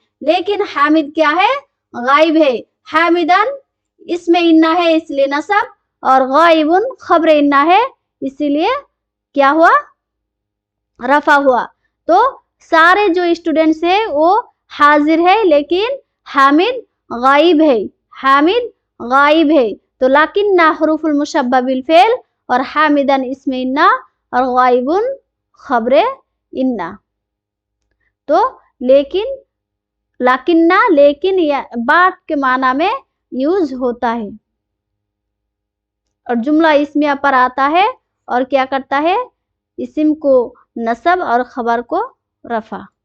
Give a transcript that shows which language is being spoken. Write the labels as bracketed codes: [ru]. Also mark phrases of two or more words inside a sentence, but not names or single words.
[ur] لیکن حامد کیا ہے، غائب ہے۔ حامدًا اس میں اِنّ ہے اس لیے نصب، اور غائبٌ خبر اِنّ ہے اسی لیے کیا ہوا، رفع ہوا. تو سارے جو اسٹوڈنٹس ہیں وہ حاضر ہیں، لیکن حامد غائب ہے، حامد غائب ہے. تو [ar] لٰكِنَّ حُرُوفُ المُشَبَّهَة بِالفِعْل, [ur] اور حامدًا اس میں اِنّ، اور غائبٌ خبرِ اِنّ. تو لیکن، لٰکنّ لیکن یا بات کے معنی میں یوز ہوتا ہے، اور جملہ اسمیہ پر آتا ہے اور کیا کرتا ہے، اسم کو نصب اور خبر کو رفع.